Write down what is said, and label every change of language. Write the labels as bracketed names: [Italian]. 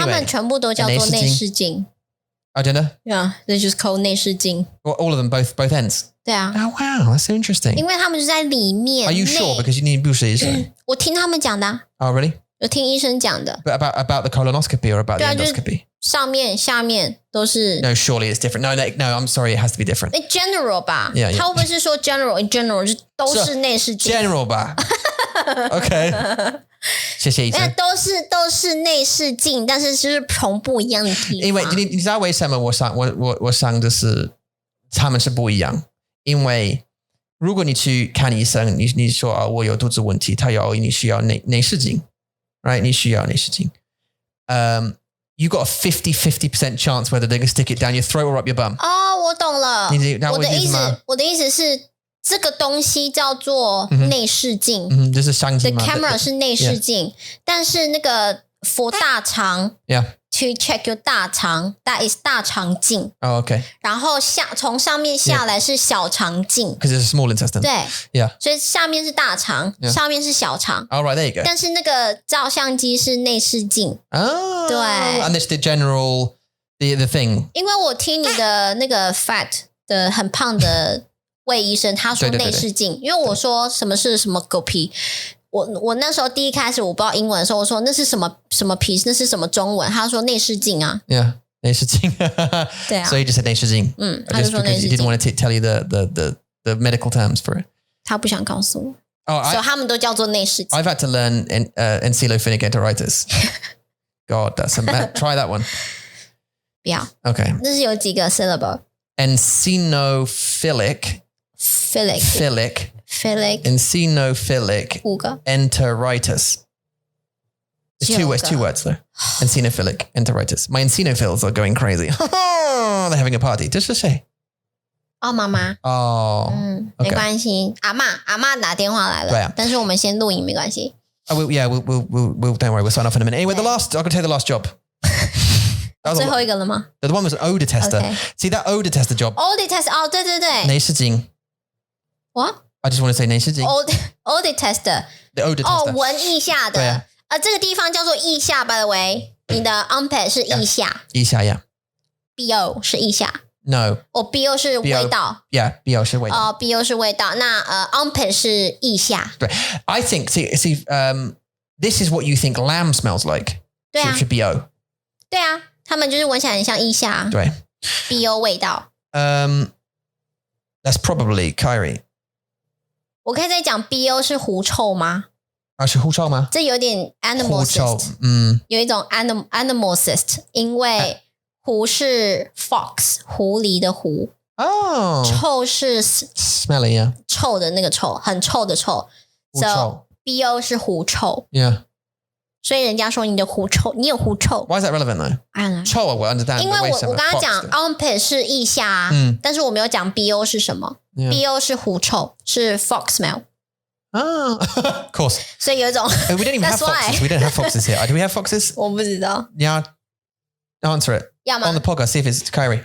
[Chinese] 他们全部都叫做内视镜。 [English] I don't know. Yeah, they just call 内视镜。 Well, all of them, both ends. [Chinese] 对啊。 [English] Oh wow, that's so interesting. [Chinese] 因为他们就在里面。 [English] Are you sure? Because you need [Chinese] 不是。我听他们讲的。 [English] Oh really? [Chinese] 有听医生讲的。 [English] But about the colonoscopy or about the [Chinese] 对啊，就是 [English] endoscopy? [Chinese] 上面下面都是 [English] No, surely it's different. No, I'm sorry, it has to be different. general 吧 Yeah. [Chinese] 他会不会是说 [English] in general [Chinese] 就都是内视镜 General 吧 OK 谢谢医生。都是内视镜，但是就是从不一样的地方。因为你知道为什么我想的是他们是不一样，因为如果你去看医生，你说我有肚子问题，你需要内视镜 [English] right [Chinese] 你需要内视镜 [English] you got a 50% chance whether they're going to stick it down your throat or up your bum. [Chinese] 哦，我懂了。我的意思是这个东西叫做内视镜。这是相机吗 [English] The camera [Chinese] 是内视镜，但是那个 [English] for [Chinese] 大肠 [English] Yeah. to check your 大肠 that is 大肠镜。 Oh, okay. [Chinese] 然后从上面下来是小肠镜。 [English] Because it's a small intestine. [Chinese] 对 [English] Yeah. [Chinese] 所以下面是大肠，上面是小肠。 [English] All right, there you go. [Chinese] 但是那个照相机是内视镜。 [English] Oh. [Chinese] 对 [English] And this is the general the thing. [Chinese] 因为我听你的那个 fat 的很胖的魏医生他说内视镜，因为我说什么是什么狗皮，我那时候第一开始我不知道英文的时候，我说那是什么什么皮，那是什么中文，他说内视镜啊。 [English] Yeah. 内视镜 [Chinese] 对啊 [English] So you just said 内视镜 [Chinese] 他就 [English] just [Chinese] 说内 [English] because [Chinese] 视 [English] you didn't [Chinese] 镜 [English] want to tell you the medical terms for it. [Chinese] 他不想告诉我 [English] Oh, [Chinese] 所以他们都叫做内视镜。 [English] I've had to learn encephalic enteritis. God, that's try that one. [Chinese] 不要 [English] Okay. [Chinese] 那是有几个 syllable [English] Eosinophilic philic eosinophilic 5个 enteritis. It's two words though. Eosinophilic enteritis. My eosinophils are going crazy. They're having a party. Just to say. [Chinese] 哦妈妈 [English] Oh. [Chinese] 没关系，阿嬷打电话来了，对啊但是我们先录影没关系。 [English] We'll don't worry, we'll sign off in a minute. Anyway, I'm going to take the last job. That was [Chinese] 最后一个了吗 [English] the one was an odor tester. Okay. See that odor tester job? Odor test [Chinese] 哦对对对内视镜 [English] What I just want to say 内视镜 Odor tester The odor [Chinese] 哦 [English] tester. [Chinese] 闻腋下对啊的这个地方叫做腋下 [English] by the way [Chinese] 你的 armpit 是腋下腋下 yeah. BO 是腋下 [English] No. [Chinese] BO 是味道 Yeah, BO 是味道 BO 是味道那armpit 是腋下对 [English] I think see this is what you think lamb smells like. [Chinese] 对啊是 BO. 对啊他们就是闻起来很像腋下对 BO 味道 [English] That's probably Kyrie. [Chinese] 我可以再讲 BO 是狐臭吗是狐臭吗？这有点 animal 狐臭 cyst 有一种 animal cyst 因为狐是 fox 狐狸的狐 [English] Oh. [Chinese] 臭是 [English] Smelly, yeah. [Chinese] 臭的那个臭很臭的臭狐臭 So BO 是狐臭 [English] Yeah. [Chinese] 所以人家说你的狐臭你有狐臭 [English] Why is that relevant though? I don't know [Chinese] 臭我 [English] understand. [Chinese] 因为 [English] but [Chinese] 什么我刚刚 [English] fox [Chinese] 讲的 armpit 是腋下但是我没有讲 BO 是什么 BO 是狐臭是 [English] fox smell Oh, of course. [Chinese] 所以有一种 [English] We don't even have That's why. foxes. We don't have foxes here. Do we have foxes? [Chinese] 我不知道 [English] Yeah. Answer it. [Chinese] 要吗 [English] On the podcast, see if it's Kyrie.